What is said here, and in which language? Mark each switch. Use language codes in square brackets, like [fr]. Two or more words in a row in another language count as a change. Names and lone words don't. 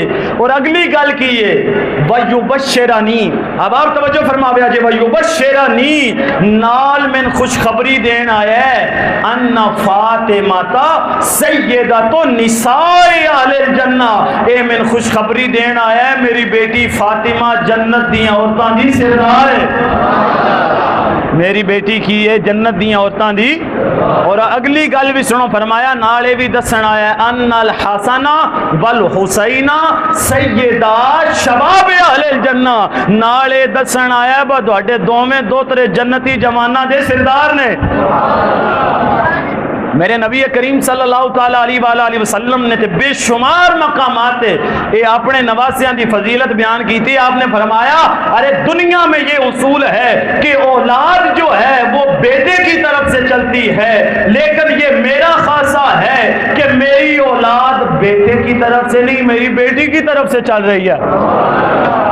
[pa] اور اگلی گل کی ہے وَيُبَشِّرَنِي، اب آپ توجہ فرما بیا جی، وَيُبَشِّرَنِي نال من خوشخبری دین آیا ہے، [ar] ان فاطمہ سیدۃ نساء اہل الجنہ، [pa] اے من خوشخبری دین آیا ہے میری بیٹی فاطمہ جنت دیاں عورتاں دی سردار ہے، میری بیٹی کی ہے جنت دیاں عورتاں دی۔ اور اگلی گل بھی سنو، فرمایا نالے بھی دسن آیا ہے [ar] ان الحسن والحسین سیدہ شباب اہل الجنہ، [pa] نالے دسن آیا ہے با تواڈے دوویں دوترے جنتی جواناں دے سردار نے۔ [ur] میرے نبی کریم صلی اللہ تعالیٰ علیہ وسلم نے بے شمار مقامات یہ اپنے [pa] نواسیاں دی فضیلت [ur] بیان کی تھی۔ آپ نے فرمایا ارے دنیا میں یہ اصول ہے کہ اولاد جو ہے وہ بیٹے کی طرف سے چلتی ہے، لیکن یہ میرا خاصہ ہے کہ میری اولاد بیٹے کی طرف سے نہیں، میری بیٹی کی طرف سے چل رہی ہے۔